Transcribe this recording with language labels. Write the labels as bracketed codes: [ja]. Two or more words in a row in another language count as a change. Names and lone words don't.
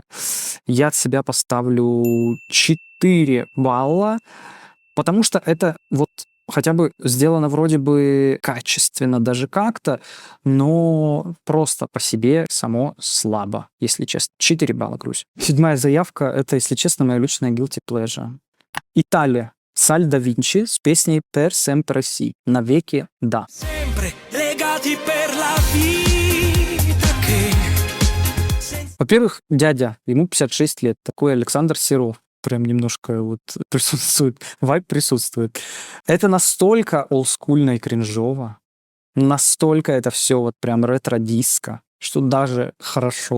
[ru] Я от себя поставлю 4 балла, потому что это вот хотя бы сделано вроде бы качественно даже как-то, но просто по себе само слабо, если честно. 4 балла, Грузия. 7-я заявка — это, если честно, моя личная [en] guilty pleasure. [ru] Италия. Саль да Винчи с песней «Per sempre sì». Навеки да. Во-первых, дядя, ему 56 лет, такой Александр Серов. Прям немножко вот присутствует, вайб присутствует. Это настолько олдскульно и кринжово, настолько это все вот прям ретро-диско, что даже хорошо.